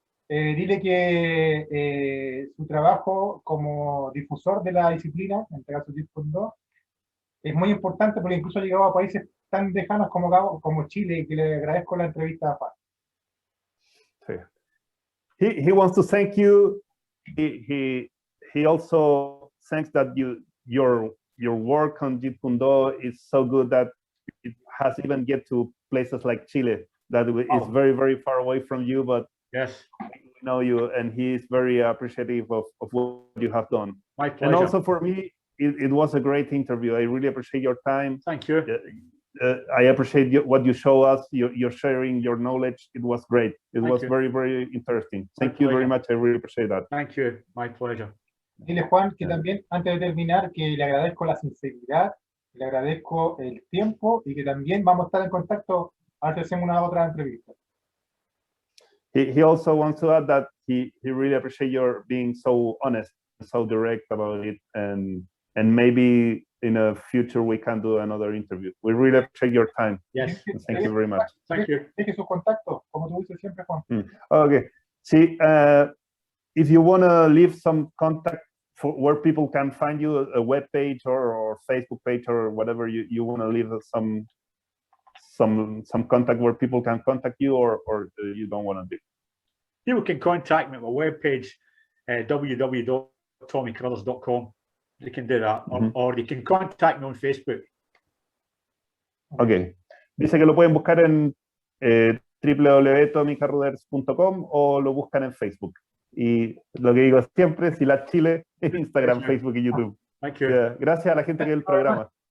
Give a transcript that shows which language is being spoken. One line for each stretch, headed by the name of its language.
Spanish: Dile que su trabajo como difusor de la disciplina, en este caso Jeet Kune Do, es muy importante porque incluso ha llegado a países tan lejanos como Chile, y que le agradezco la entrevista a Juan.
English: He wants to thank you. He also thinks that your work on Jeet Kune Do is so good that it has even get to places like Chile that is very, very far away from you, but Yes. we know you, and he is very appreciative of what you have done. My pleasure. And also for me, it was a great interview. I really appreciate your time. Thank you. I appreciate what you show us, your sharing, your knowledge. It was great. It was very, very interesting. Thank you very much. I really appreciate that. Thank you. My pleasure.
Spanish: Dile, Juan, que también, antes de terminar, que le agradezco la sinceridad, le agradezco el tiempo y que también vamos a estar en contacto a ver si hacemos una otra entrevista.
English: He also wants to add that he really appreciates your being so honest, so direct about it, and maybe in a future we can do another interview. We really appreciate your time. Yes. Thank you very much. Thank you.
Spanish: Deje sus contactos, como tú dices siempre, Juan.
English: Okay. See, if you want to leave some contact for where people can find you, a web page or Facebook page or whatever, you want to leave some contact where people can contact you, or you don't want to do. People can contact me at my webpage, www.tommycarruthers.com. They can do that, or they can contact me on Facebook. Ok.
Spanish: Dice que lo pueden buscar en www.tommycarruthers.com o lo buscan en Facebook. Y lo que digo siempre, si la Chile, Instagram, Facebook y YouTube.
English: Thank you. Yeah.
Spanish: Gracias a la gente que ve el programa.